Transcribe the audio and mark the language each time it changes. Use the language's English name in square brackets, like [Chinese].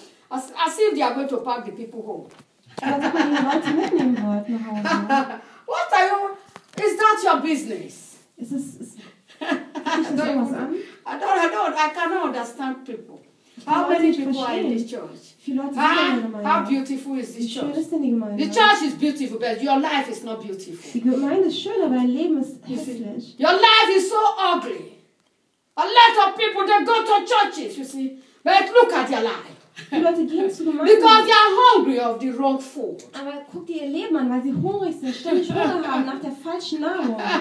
[English] As if they are going to pack the people home. [German] Als ob man die Leute mitnehmen wollte nach Hause. [English] What are you... Is that your business? I cannot understand people. How many people are in this church? How beautiful is this church? [German] Ist denn die Gemeinde? [English] The church is beautiful, but your life is not beautiful. [German] Die Gemeinde ist schön, aber dein Leben ist hässlich. [English] Your life is so ugly. A lot of people, they go to churches, you see. But look at your life. [German] Die Leute gehen zur Gemeinde. [English] Because they are hungry of the wrong food. [German] Aber guck dir ihr Leben an, weil sie hungrig sind, ständig Hunger haben nach der falschen Nahrung.